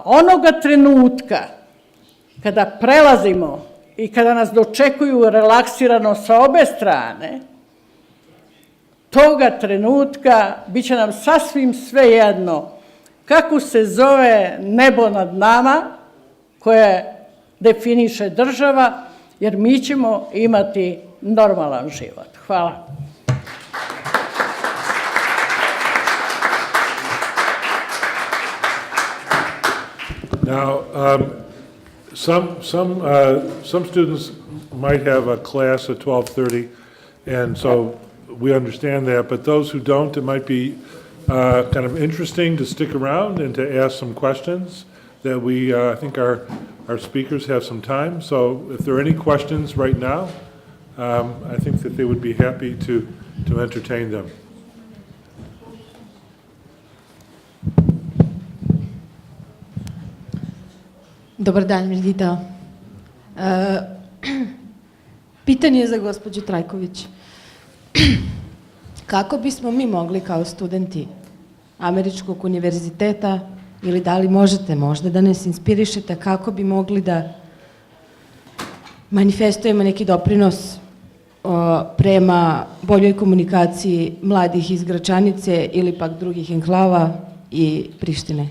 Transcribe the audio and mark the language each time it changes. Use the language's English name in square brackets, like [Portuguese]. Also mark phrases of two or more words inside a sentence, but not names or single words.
[Serbian] Onoga trenutka kada prelazimo i kada nas dočekuju relaksirano sa obe strane, toga trenutka bit će nam sasvim svejedno kako se zove nebo nad nama koje definiše država, jer mi ćemo imati normalan život. Hvala. [English] Now, some students might have a class at 12:30, and so we understand that, but those who don't, it might be kind of interesting to stick around and to ask some questions that I think our speakers have some time. So if there are any questions right now, I think that they would be happy to entertain them. [Serbian] Dobar dan, Mirgita. Pitanje je za gospođu Trajković. Kako bismo mi mogli kao studenti Američkog univerziteta, ili da li možete možda da nas inspirišete, kako bi mogli da manifestujemo neki doprinos prema boljoj komunikaciji mladih iz Gračanice ili pak drugih enklava i Prištine?